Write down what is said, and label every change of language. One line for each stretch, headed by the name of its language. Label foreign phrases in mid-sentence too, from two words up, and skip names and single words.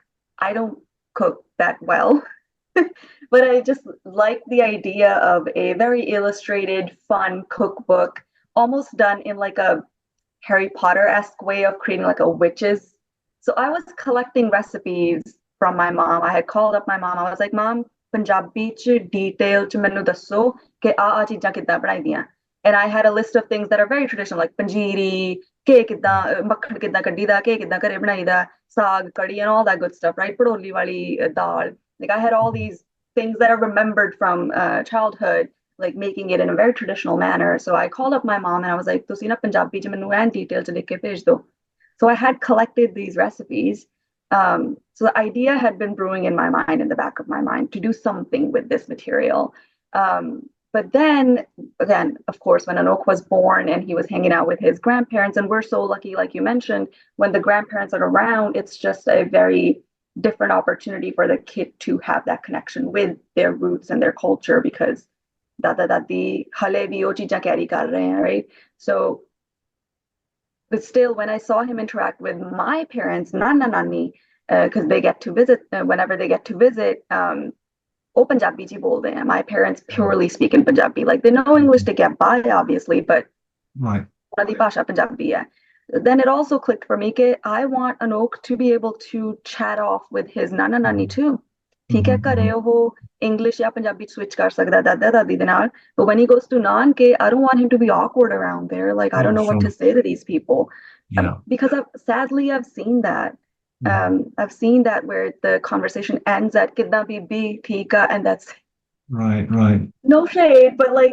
English: I don't cook that well, but I just like the idea of a very illustrated, fun cookbook, almost done in like a Harry Potter-esque way of creating like a witches. So I was collecting recipes from my mom. I had called up my mom. I was like, Mom,
Punjabi: Punjabi ਚ detail ਚ ਮੈਨੂੰ ਦੱਸੋ ਕਿ ਆ ਚੀਜ਼ਾਂ ਕਿੱਦਾਂ ਬਣਾਈਦੀਆਂ.
English: And I had a list of things that are very traditional, like panjiri,
Punjabi: ਕੇ ਕਿੱਦਾਂ ਮੱਖਣ ਕਿੱਦਾਂ ਕੱਢੀਦਾ, ਕੇ ਕਿੱਦਾਂ ਘਰੇ ਬਣਾਈਦਾ, ਸਾਗ, ਕੜੀ,
English: and all that good stuff, right?
Punjabi: ਪੜੋਲੀ ਵਾਲੀ ਦਾਲ.
English: Like I had all these things that are remembered from childhood, like making it in a very traditional manner. So I called up my mom and I was like,
Punjabi: ਤੁਸੀਂ ਨਾ ਪੰਜਾਬੀ ਚ ਮੈਨੂੰ ਐਨ detail ਚ ਲਿਖ ਕੇ ਭੇਜ ਦਿਓ.
English: So I had collected these recipes. So the idea had been brewing in my mind, in the back of my mind, to do something with this material. But then again, of course, when Anok was born and he was hanging out with his grandparents, and we're so lucky, like you mentioned, when the grandparents are around, it's just a very different opportunity for the kid to have that connection with their roots and their culture because
Hindi: दादा दादी हले भी वो चीज़ें कैरी कर रहे हैं,
English: right? So but still, when I saw him interact with my parents, Nana Nani, because they get to visit, whenever they get to visit,
Hindi: वो पंजाबी जी बोलते हैं.
English: My parents purely speak in Punjabi. Like they know English to get by, obviously, but Right.
Punjabi: ਉਹਨਾਂ ਦੀ ਭਾਸ਼ਾ ਪੰਜਾਬੀ ਹੈ.
English: Then it also clicked for me that I want Anok to be able to chat off with his Nana Nani too.
Punjabi: ਠੀਕ ਹੈ, ਘਰੇ ਉਹ English ਜਾਂ ਪੰਜਾਬੀ switch ਕਰ ਸਕਦਾ ਦਾਦਾ ਦਾਦੀ ਦੇ ਨਾਲ.
English: But when he goes to Nanke, I don't want him to be awkward around there. Like I Yeah, don't know what sure. to say to these people. Yeah. Because sadly I've seen that. I've seen that where the conversation ends at
Punjabi: ਕਿੱਦਾਂ ਬੀਬੀ ਠੀਕਾ,
English: and that's Right. no shade, but like